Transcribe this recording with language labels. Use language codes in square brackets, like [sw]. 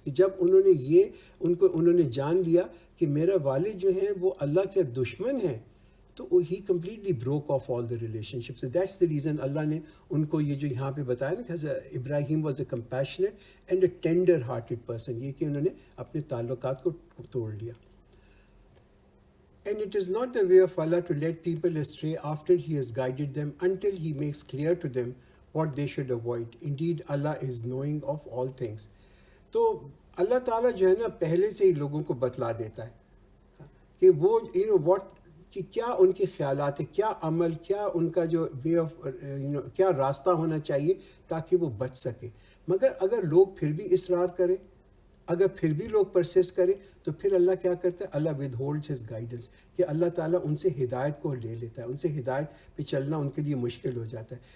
[ur] کہ جب انہوں نے جان لیا کہ میرا والد جو ہیں وہ اللہ کے دشمن ہیں، تو [en] ہی completely broke off all the relationship. That's the reason [ur] اللہ نے ان کو یہ جو یہاں پہ بتایا نا کہ [en] Ibrahim was a compassionate and a tender hearted person, [ur] یہ کہ انہوں نے اپنے تعلقات کو توڑ لیا. [en] And it is not the way of Allah to let people astray after He has guided them until He makes clear to them what they should avoid. Indeed, Allah is knowing of all things. [ur] تو اللہ تعالیٰ جو ہے نا پہلے سے ہی لوگوں کو بتلا دیتا ہے کہ وہ کہ کیا ان کے خیالات ہیں، کیا عمل، کیا ان کا جو وے آف کیا راستہ ہونا چاہیے تاکہ وہ بچ سکے. مگر اگر لوگ پھر بھی اصرار کریں، اگر پھر بھی لوگ پرسسٹ کریں، تو پھر اللہ کیا کرتا ہے؟ [en] Allah withholds his guidance, [ur] کہ اللہ تعالیٰ ان سے ہدایت کو لے لیتا ہے، ان سے ہدایت پہ چلنا ان کے لیے مشکل ہو جاتا ہے.